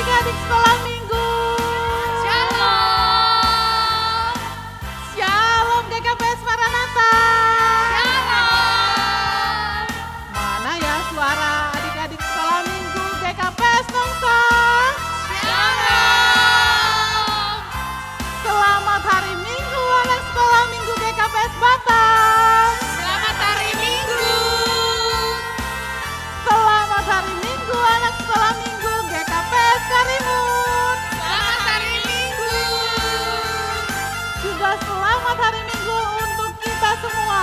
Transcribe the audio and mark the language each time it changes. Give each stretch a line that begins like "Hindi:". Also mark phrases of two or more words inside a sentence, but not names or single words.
Indonesian: adik-adik sekolah minggu. Shalom. Shalom GKPS Maranatha. Shalom. Mana ya suara adik-adik sekolah minggu GKPS Nongsang? Shalom. Selamat hari Minggu anak sekolah minggu GKPS Batam. Selamat hari Minggu. Selamat hari Minggu anak sekolah minggu GKPS Karimun. Selamat hari Minggu. Juga selamat hari Minggu untuk kita semua.